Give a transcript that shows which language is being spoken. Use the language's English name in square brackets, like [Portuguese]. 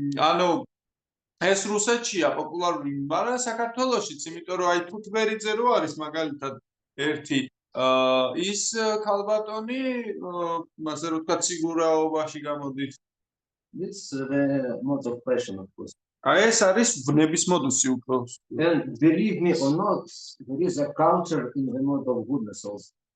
[Georgian] ანუ ეს რუსეთშია პოპულარული, მაგრამ საქართველოშიც, იმიტომ რომ აი თუთბერიძე რო არის მაგალითად ერთი ის ქალბატონი, ასე რომ ვთქვათ, სიგურაობაში გამოდის. [English] It's the mode of passion, of course. [Georgian] ეს არის ვნების მოდუსი უფრო. [English] And believe me or not, there is a culture in the mode of goodness also.